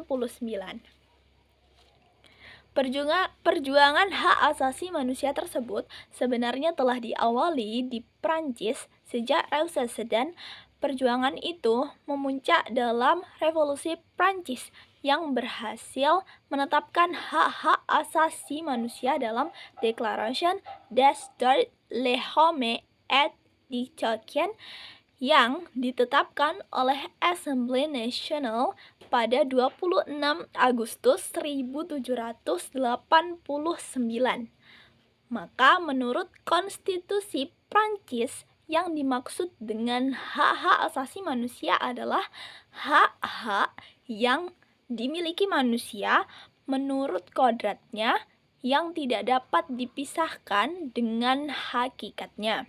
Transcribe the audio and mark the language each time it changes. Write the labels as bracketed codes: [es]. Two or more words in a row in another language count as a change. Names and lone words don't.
[id] Perjuangan hak asasi manusia tersebut sebenarnya telah diawali di Prancis sejak Renaissance dan perjuangan itu memuncak dalam Revolusi Prancis yang berhasil menetapkan hak-hak asasi manusia dalam Declaration des droits de l'homme et du citoyen yang ditetapkan oleh Assemblée Nationale pada 26 Agustus 1789. Maka menurut konstitusi Prancis, yang dimaksud dengan hak-hak asasi manusia adalah hak-hak yang dimiliki manusia menurut kodratnya yang tidak dapat dipisahkan dengan hakikatnya.